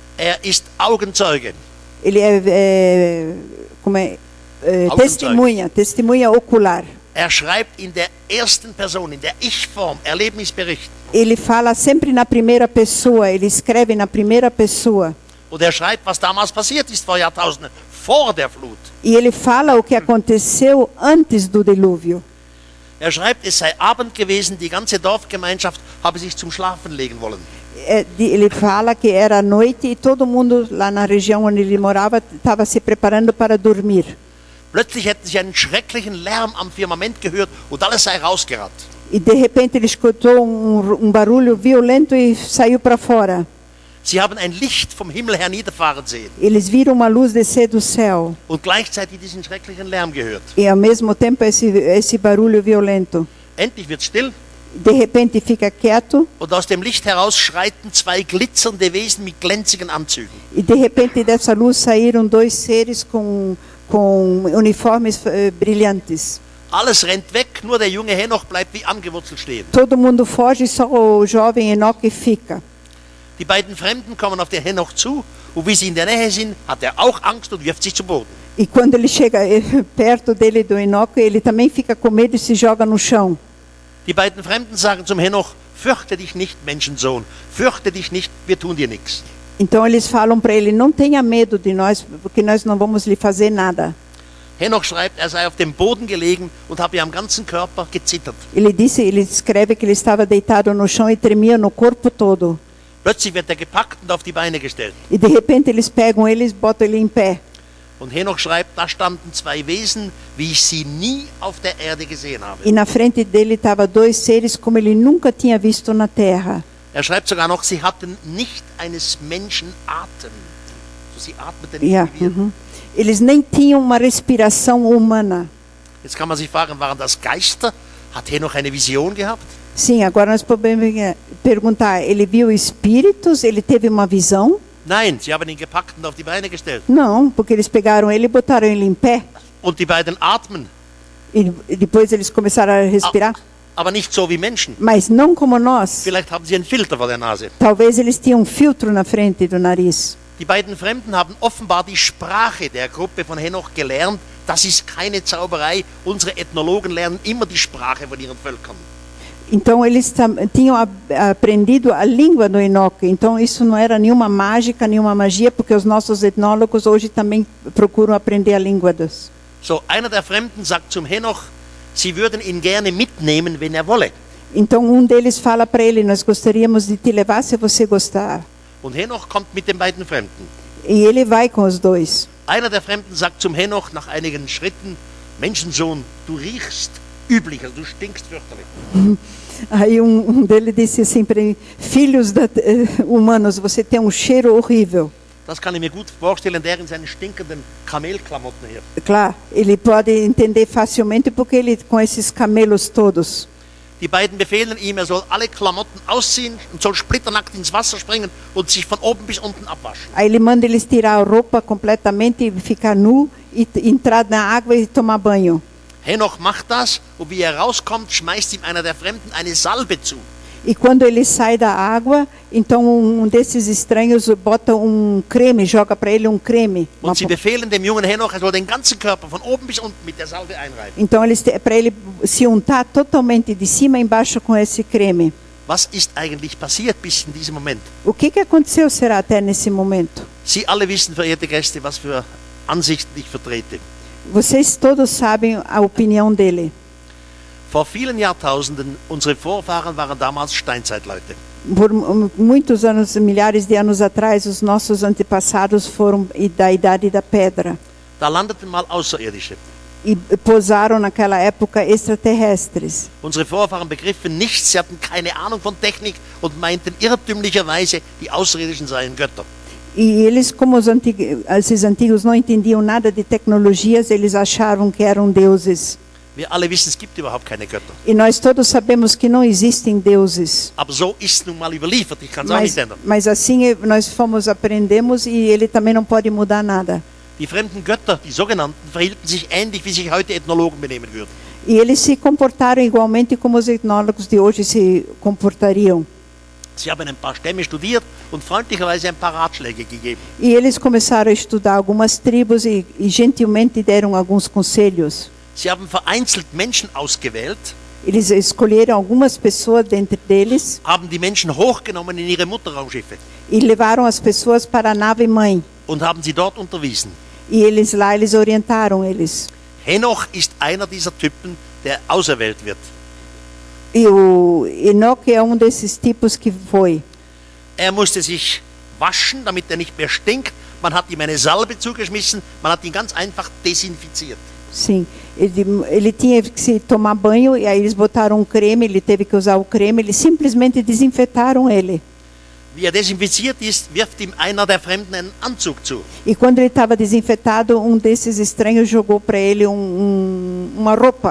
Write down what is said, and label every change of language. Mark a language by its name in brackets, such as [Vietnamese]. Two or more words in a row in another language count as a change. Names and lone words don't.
[German] ist Augenzeuge. [Portuguese] Ele testemunha ocular. [German] Er schreibt in der ersten Person, in der Ich-Form, Erlebnisbericht. [Portuguese] Ele fala sempre na primeira pessoa, ele escreve na primeira pessoa. [German] Und er schreibt, was damals passiert ist vor Jahrtausenden, vor der Flut. [Portuguese] E ele fala o que aconteceu antes do dilúvio. [German] Er schreibt, es sei Abend gewesen, die ganze Dorfgemeinschaft habe sich zum Schlafen legen wollen. [Portuguese] Ele fala que era noite e todo mundo lá na região onde ele morava estava se preparando para dormir. [German] Plötzlich hätten sie einen schrecklichen Lärm am Firmament gehört und alles sei rausgerannt. [Portuguese] E de repente ele escutou barulho violento e saiu para fora. [German] Sie haben ein Licht vom Himmel her niederfahren sehen. [Portuguese] Eles viram uma luz descer do céu. [German] Und gleichzeitig diesen schrecklichen Lärm gehört. [Portuguese] E ao mesmo tempo esse barulho violento. [German] Endlich wird still. [Portuguese] De repente fica quieto. [German] Und aus dem Licht heraus schreiten zwei glitzernde Wesen mit glänzigen Anzügen. [Portuguese] E de repente dessa luz saíram dois seres com uniformes brilhantes. [German] Alles rennt weg, nur der junge Henoch bleibt wie angewurzelt stehen. [Portuguese] Todo mundo foge, só o jovem Enoque fica. [German] Die beiden Fremden kommen auf den Henoch zu und wie sie in der Nähe sind, hat er auch Angst und wirft sich zu Boden. [Portuguese] E quando ele chega perto dele do Enoque, ele também fica com medo e se joga no chão. [German] Die beiden Fremden sagen zum Henoch: Fürchte dich nicht, Menschensohn, fürchte dich nicht, wir tun dir nichts. [Portuguese] Então eles falam para ele: não tenha medo de nós, porque nós não vamos lhe fazer nada. [German] Henoch schreibt, er sei auf dem Boden gelegen und habe am ganzen Körper gezittert. [Portuguese] Ele escreve que ele estava deitado no chão e tremia no corpo todo. [German] Plötzlich wird er gepackt und auf die Beine gestellt. [Portuguese] E de repente eles pegam ele e botam ele em pé. [German] Und Henoch schreibt, da standen zwei Wesen, wie ich sie nie auf der Erde gesehen habe. [Portuguese] E na frente dele estavam dois seres como ele nunca tinha visto na terra. [German] Er schreibt sogar noch, sie hatten nicht eines Menschen Atem. So, sie atmeten nicht wie wir. [Portuguese] Eles nem tinham uma respiração humana. [German] Jetzt kann man sich fragen, waren das Geister? Hat Henoch eine Vision gehabt? [Portuguese] Sim, agora nós podemos perguntar, ele viu espíritos? Ele teve uma visão? [German] Nein, sie haben ihn gepackt und auf die Beine gestellt. [Portuguese] Não, porque eles pegaram ele e botaram ele em pé. [German] Und die beiden atmen. [Portuguese] E depois eles começaram a respirar. [German] Aber nicht so wie Menschen. [Portuguese] Mas não como nós. [German] Vielleicht haben sie einen Filter vor der Nase. [Portuguese] Talvez eles tinham um filtro na frente do nariz. [German] Die beiden Fremden haben offenbar die Sprache der Gruppe von Henoch gelernt. Das ist keine Zauberei. Unsere Ethnologen lernen immer die Sprache von ihren Völkern. [Portuguese] Então eles tinham aprendido a língua do Enoque. Então isso não era nenhuma mágica, nenhuma magia, porque os nossos etnólogos hoje também procuram aprender a língua dos. [German] So, einer der Fremden sagt zum Henoch, sie würden ihn gerne mitnehmen, wenn er wolle. [Portuguese] Então deles fala para ele: nós gostaríamos de te levar se você gostar. [German] Und Henoch kommt mit den beiden Fremden. [Portuguese] E ele vai com os dois. [German] Einer der Fremden sagt zum Henoch nach einigen Schritten: Menschensohn, du riechst üblich, also du stinkst fürchterlich. [Portuguese] Aí dele disse assim para ele: filhos humanos, você tem cheiro horrível. [German] Das kann ich mir gut vorstellen, der in seinen stinkenden Kamelklamotten her. [Portuguese] Claro, ele pode entender facilmente porque ele com esses camelos todos. [German] Die beiden befehlen ihm, er soll alle Klamotten ausziehen und soll splitternackt ins Wasser springen und sich von oben bis unten abwaschen. [Portuguese] Aí ele manda eles tirar a roupa completamente e ficar nu e entrar na água e tomar banho. [German] Henoch macht das und wie er rauskommt, schmeißt ihm einer der Fremden eine Salbe zu. [Portuguese] E quando ele sai da água, então desses estranhos bota creme, joga para ele creme. [German] Und sie befehlen dem jungen Henoch, er soll den ganzen Körper von oben bis unten mit der Salbe einreiben. [Portuguese] Então eles para ele se untar totalmente de cima a embaixo com esse creme. [German] Was ist eigentlich passiert bis in diesem Moment? [Portuguese] O que aconteceu será até nesse momento? [German] Sie alle wissen, verehrte Gäste, was für Ansichten ich vertrete. [Portuguese] Vocês todos sabem a opinião dele. [German] Vor vielen Jahrtausenden, unsere Vorfahren waren damals Steinzeitleute. [Portuguese] Por muitos anos, milhares de anos atrás, os nossos antepassados foram da idade da pedra. [German] Da landeten mal Außerirdische. [Portuguese] E pousaram naquela época extraterrestres. [German] Unsere Vorfahren begriffen nichts, sie hatten keine Ahnung von Technik und meinten irrtümlicherweise, die Außerirdischen seien Götter. [Portuguese] E eles, como esses antigos não entendiam nada de tecnologias, eles achavam que eram deuses. [German] Wir alle wissen, es gibt überhaupt keine Götter. [Portuguese] E nós todos sabemos que não existem deuses. [German] Aber so ist nun mal überliefert, ich kann es auch nicht ändern. [Portuguese] Mas assim nós aprendemos e ele também não pode mudar nada. [German] Die fremden Götter, die sogenannten, verhielten sich ähnlich, wie sich heute Ethnologen benehmen würden. [Portuguese] E eles se comportaram igualmente como os etnólogos de hoje se comportariam. [German] Sie haben ein paar Stämme studiert und freundlicherweise ein paar Ratschläge gegeben. [Portuguese] E eles começaram a estudar algumas tribos e gentilmente deram alguns conselhos. [German] Sie haben vereinzelt Menschen ausgewählt, [Portuguese] Eles escolheram algumas pessoas dentre deles [German] haben die Menschen hochgenommen in ihre Mutterraumschiffe [Portuguese] e levaram as pessoas para a nave mãe. [German] und haben sie dort unterwiesen. [Portuguese] E eles lá, eles orientaram eles. [German] Henoch ist einer dieser Typen, der auserwählt wird. [Portuguese] E o Enoque é desses tipos que foi. [German] Er musste sich waschen, damit er nicht mehr stinkt. Man hat ihm eine Salbe zugeschmissen, man hat ihn ganz einfach desinfiziert. [Portuguese] Sim, ele tinha que se tomar banho e aí eles botaram um creme, ele teve que usar o creme, eles simplesmente desinfetaram ele. [German] Wie er desinfiziert ist, wirft ihm einer der Fremden einen Anzug zu. [Portuguese] E quando ele estava desinfetado, desses estranhos jogou para ele uma roupa.